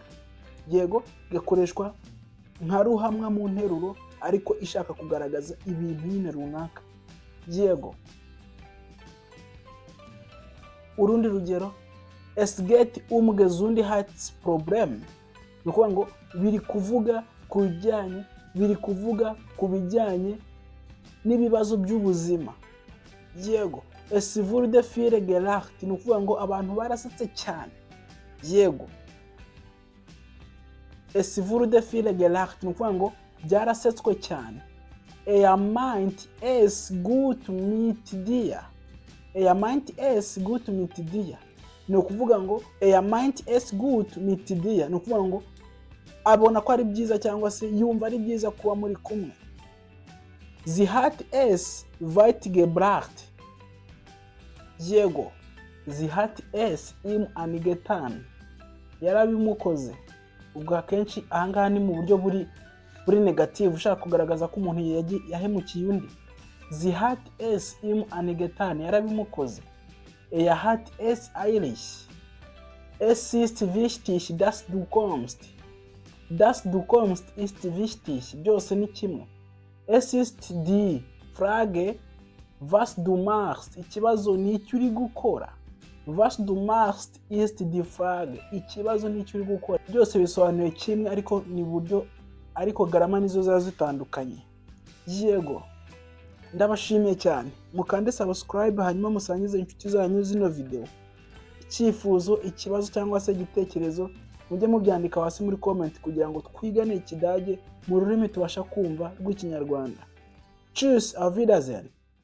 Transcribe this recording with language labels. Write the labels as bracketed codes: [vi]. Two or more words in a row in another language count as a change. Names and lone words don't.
[rw] Yego, igakoreshwa nka ruhamwa mu nteruro ariko ishaka kugaragaza ibintu nyine runaka. Yego, urundi rugero, [de] es geht Gesundheitsproblem, [rw] ni ukuvuga ngo biri kuvuga ku bijyanye n'ibibazo by'ubuzima. Yego, [de] es wurde viel gelacht, [rw] ni ukuvuga ngo abantu barasetse cyane. Yego, [de] es wurde viel gelacht, [rw] ni ukuvuga ngo byarasetswe cyane. [de] Meint es gut mit dir. Meint es gut mit dir, [rw] ni ukuvuga ngo [de] meint es gut mit dir, [rw] ni ukuvuga ngo abona ko ari byiza cyangwa se yumva ari byiza kuba muri kumwe. [de] Sie hat es weit gebracht. Yego, sie hat es ihm angetan, [rw] yarabimukoze. Ubwo akenshi ahangaha ni mu buryo buri negative, ushaka kugaragaza ko umuntu yahemukiye undi. [de] Sie hat es ihm angetan, yarabimukoze. Hat es eilig. Es ist wichtig, dass du kommst. Das du kommst ist wichtig, [rw] byose ni kimwe. [de] Es ist die Frage, was du machst, [rw] ikibazo ni icyo uri gukora. [de] Was du machst ist die Frage, [rw] ikibazo ni icyo uri gukora. Byose bisobanuye kimwe ariko garama nizo ziba zitandukanye. Yego, ndabashimiye cyane. Mukande subscribe hanyuma musangize inshuti zanyu zino video. icyifuzo, ikibazo cyangwa se igitekerezo, mujye mubyandika hasi muri comment kugira ngo twigane Ikidage mu rurimi tubasha kumva rw'Ikinyarwanda. [de] Tschüss, auf Wiedersehen.